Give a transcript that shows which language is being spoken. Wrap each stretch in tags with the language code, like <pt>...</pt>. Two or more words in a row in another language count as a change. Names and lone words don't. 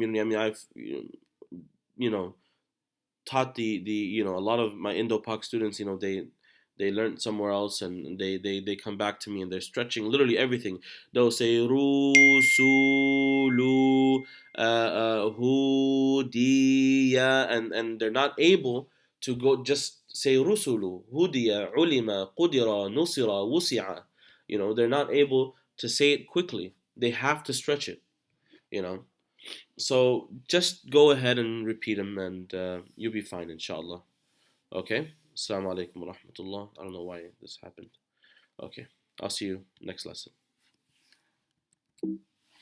<en>I mean, I've you know taught the a lot of my Indo-Pak students. they learned somewhere else, and they come back to me and they're stretching literally everything. They'll say</en> <ar>رُسُلُ، هُدِيَ,</ar> <en>and they're not able to go just say</en> <ar>رُسُلُ، هُدِيَ، عُلِمَ، قُدِرَ، نُصِرَ، وُسِعَ.</ar> <en>They're not able to say it quickly. They have to stretch it. You know, so just go ahead and repeat them, and you'll be fine, inshallah. Okay.</en> <ar>السلام عليكم ورحمة الله.</ar> <en>I don't know why this happened. Okay. I'll see you next lesson.</en>